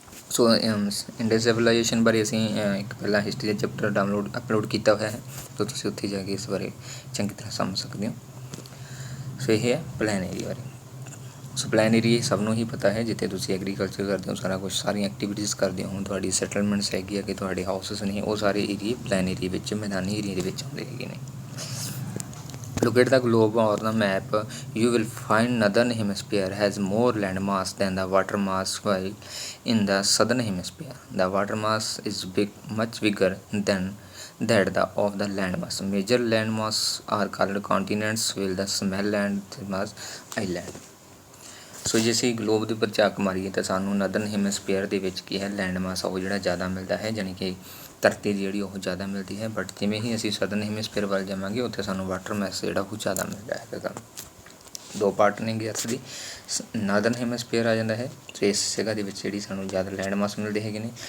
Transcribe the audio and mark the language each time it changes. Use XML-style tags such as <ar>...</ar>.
<pa>ਸੋ Indus civilisation ਬਾਰੇ ਅਸੀਂ ਇੱਕ ਪਹਿਲਾਂ ਹਿਸਟਰੀ ਦਾ ਚੈਪਟਰ ਅਪਲੋਡ ਕੀਤਾ ਹੋਇਆ ਹੈ, ਤਾਂ ਤੁਸੀਂ ਉੱਥੇ ਜਾ ਕੇ ਇਸ ਬਾਰੇ ਚੰਗੀ ਤਰ੍ਹਾਂ ਸਮਝ ਸਕਦੇ ਹੋ। ਸੋ ਇਹ ਹੈ ਪਲੈਨ ਏਰੀਆ ਬਾਰੇ। ਸੋ ਪਲੈਨ ਏਰੀਆ ਸਭ ਨੂੰ ਹੀ ਪਤਾ ਹੈ, ਜਿੱਥੇ ਤੁਸੀਂ ਐਗਰੀਕਲਚਰ ਕਰਦੇ ਹੋ, ਸਾਰਾ ਕੁਛ ਸਾਰੀਆਂ ਐਕਟੀਵਿਟੀਜ਼ ਕਰਦੇ ਹੋ, ਤੁਹਾਡੀ ਸੈਟਲਮੈਂਟਸ ਹੈਗੀ ਆ ਕਿ ਤੁਹਾਡੇ ਹਾਊਸਿਸ ਨੇ, ਉਹ ਸਾਰੇ ਏਰੀਏ ਪਲੈਨ ਏਰੀਆ ਵਿੱਚ ਮੈਦਾਨੀ ਏਰੀਆ ਦੇ ਵਿੱਚ ਆਉਂਦੇ ਹੈਗੇ ਨੇ।</pa> <en>Locate the globe or the map, you will find northern hemisphere has more land mass than the water mass, while in the southern hemisphere the water mass is much bigger than that of the land mass. Major land mass are called continents, while the small land mass island.</en> <pa>ਸੋ ਜੇ ਅਸੀਂ globe ਦੇ ਉੱਪਰ ਝਾਕ ਮਾਰੀਏ ਤਾਂ ਸਾਨੂੰ ਨਦਰਨ ਹੈਮਸਫੇਅਰ ਦੇ ਵਿੱਚ ਕੀ ਹੈ ਲੈਂਡ ਮਾਸ ਉਹ ਜਿਹੜਾ ਜ਼ਿਆਦਾ ਮਿਲਦਾ ਹੈ, ਜਾਣੀ ਕਿ ਧਰਤੀ ਦੀ ਜਿਹੜੀ ਉਹ ਜ਼ਿਆਦਾ ਮਿਲਦੀ ਹੈ। ਬਟ ਜਿਵੇਂ ਹੀ ਅਸੀਂ ਸਦਰਨ ਹੈਮਸਫੇਅਰ ਵੱਲ ਜਾਵਾਂਗੇ ਉੱਥੇ ਸਾਨੂੰ ਵਾਟਰ ਮਾਸ ਜਿਹੜਾ ਉਹ ਜ਼ਿਆਦਾ ਮਿਲਦਾ ਹੈਗਾ। ਦੋ ਪਾਰਟ ਨੇਗੇ ਅਰਥ ਦੀ, ਨਾਰਦਰਨ ਹੈਮਸਫੇਅਰ ਆ ਜਾਂਦਾ ਹੈ, ਅਤੇ ਇਸ ਜਗ੍ਹਾ ਦੇ ਵਿੱਚ ਜਿਹੜੀ ਸਾਨੂੰ ਜ਼ਿਆਦਾ ਲੈਂਡ ਮਾਸ ਮਿਲਦੇ ਹੈਗੇ ਨੇ।</pa>